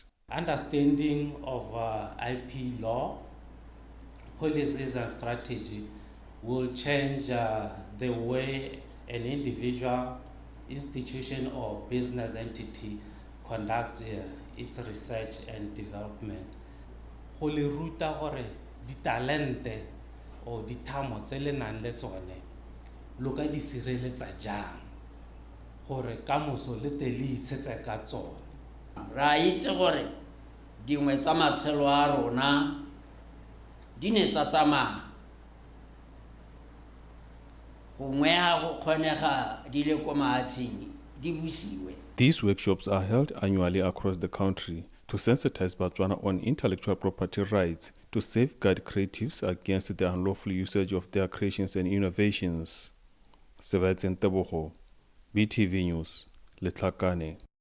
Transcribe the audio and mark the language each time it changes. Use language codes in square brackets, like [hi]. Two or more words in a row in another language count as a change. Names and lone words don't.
[en] Understanding of IP law, policies and strategy will change the way an individual, institution or business entity conduct its research and development. [tn] Go le ruta gore di talente o di thamo tse le nang le tsone lo ka di sireletsa jang gore kamoso le te le itshetse ka tsone. Ra itse gore dingwe tsa matshelo a rona di ne tsa tsamaya gongwe ha go kgonega di le ko mahatsheng di busiwe. [en] These workshops are held annually across the country to sensitize Botswana on intellectual property rights, to safeguard creatives against the unlawful usage of their creations and innovations. Sevetsen Tebogo, BTV News, Letlhakane.